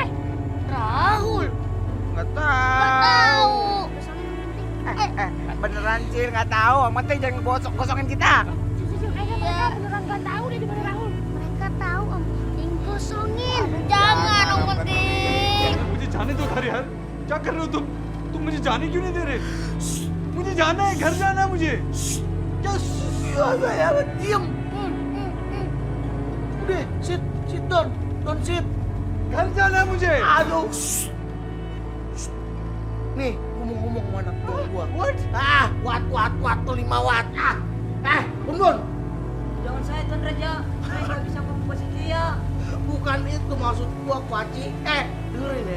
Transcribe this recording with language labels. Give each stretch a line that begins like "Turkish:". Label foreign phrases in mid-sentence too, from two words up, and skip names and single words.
Indonesian: Rahul. Nggak Nggak tahu. tahu. Gosongin Om Genting. Beneran Cil nggak tahu. Yang penting jangan gosongin kita. Cil, kayaknya mereka beneran nggak tahu deh di mana Rahul. Mereka tahu Om Genting gosongin. Jangan Om Genting.
Hindi: मुझे जाने दो घर यार. क्या कर रहे हो तुम मुझे जाने क्यों नहीं दे रहे? मुझे जाना है, घर जाना है मुझे.
Indonesian: Ya, diam. udah,
English: sit down, don't sit.
Hindi: घर जाना है मुझे।
Indonesian: Aduh. Shh. Shh. Nih, ngomong-ngomong sama anak buah gua. What? Watt tuh 5 watt. Bun. Jangan saya Tuan Raja. Saya nggak bisa membuat dia. Bukan itu maksud gua, Kuaci. Dengerin ya.